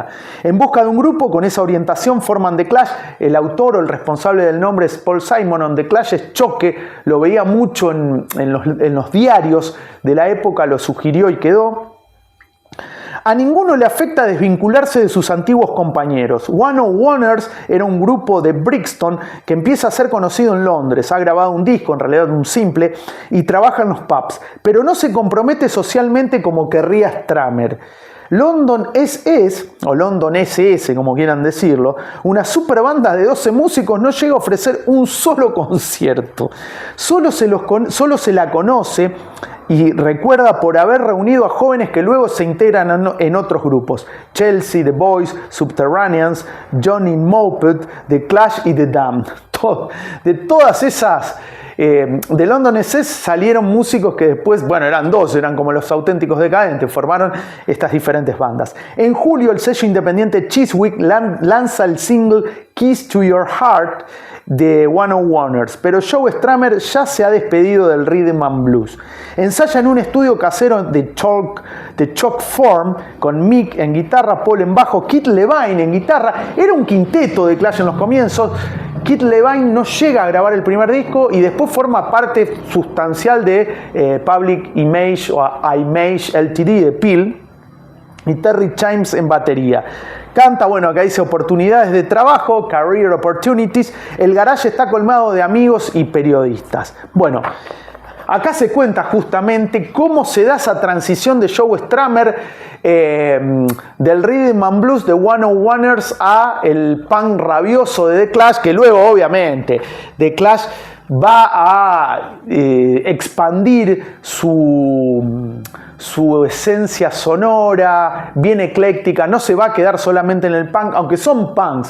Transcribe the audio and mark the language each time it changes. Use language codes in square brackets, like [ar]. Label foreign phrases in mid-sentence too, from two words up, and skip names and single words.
[es] En busca de un grupo con esa orientación forman The Clash. El autor o el responsable del nombre es Paul Simonon. The Clash es choque, lo veía mucho en los diarios de la época, lo sugirió y quedó. A ninguno le afecta desvincularse de sus antiguos compañeros. One of Oneers era un grupo de Brixton que empieza a ser conocido en Londres. Ha grabado un disco, en realidad un simple, y trabaja en los pubs. Pero no se compromete socialmente como querría Strummer. London SS, o London SS, como quieran decirlo, una super banda de 12 músicos, no llega a ofrecer un solo concierto. Solo se la conoce y recuerda por haber reunido a jóvenes que luego se integran en otros grupos: Chelsea, The Boys, Subterraneans, Johnny Moped, The Clash y The Damned. De todas esas, de London SS salieron músicos que después, bueno, eran dos, eran como los Auténticos Decadentes, formaron estas diferentes bandas. En julio, el sello independiente Chiswick lanza el single Kiss to Your Heart de One of Oneers, pero Joe Strummer ya se ha despedido del [en] rhythm and blues. [es] Ensaya en un estudio casero de Chalk Form con Mick en guitarra, Paul en bajo, Keith Levine en guitarra. Era un quinteto de Clash en los comienzos. Keith Levine no llega a grabar el primer disco y después forma parte sustancial de Public Image o Image Ltd. de Peel, y Terry Chimes en batería. Canta, bueno, acá dice oportunidades de trabajo, [en] career opportunities. [es] El garage está colmado de amigos y periodistas. Bueno, acá se cuenta justamente cómo se da esa transición de Joe Strummer del [en] rhythm and blues [es] de One of Oneers a el punk rabioso de The Clash, que luego obviamente The Clash va a expandir su esencia sonora, bien ecléctica, no se va a quedar solamente en el punk, aunque son punks.